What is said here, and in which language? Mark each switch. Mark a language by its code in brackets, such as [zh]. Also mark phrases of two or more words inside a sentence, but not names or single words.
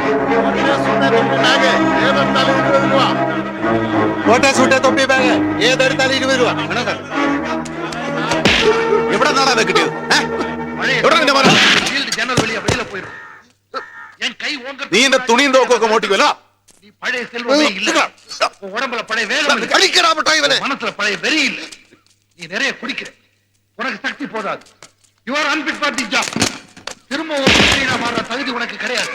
[ml] തൊപ്പി ബാഗ് ഏതെടുത്താലും 20 രൂപ. എവിടെ നിന്നാണ് അത് കിട്ടിയത്? നീ എന്റെ തുണിയും തോക്കൊക്കെ മോട്ടിക്കുമല്ലോ. [ta] பழைய செல்வமே இல்ல. ഉടമ്പുல பழைய வேகம் இல்ல. கடிக்கடா மட்டாய் இவனே. மனசுல பழைய வெறி இல்ல. நீ நீ நிறைய குடிக்கிற, உனக்கு சக்தி போதாது. [en] You are unfit for the job. [ta] திரும்ப ஒரு மந்திரியா மாற தகுதி உனக்கு கிடையாது.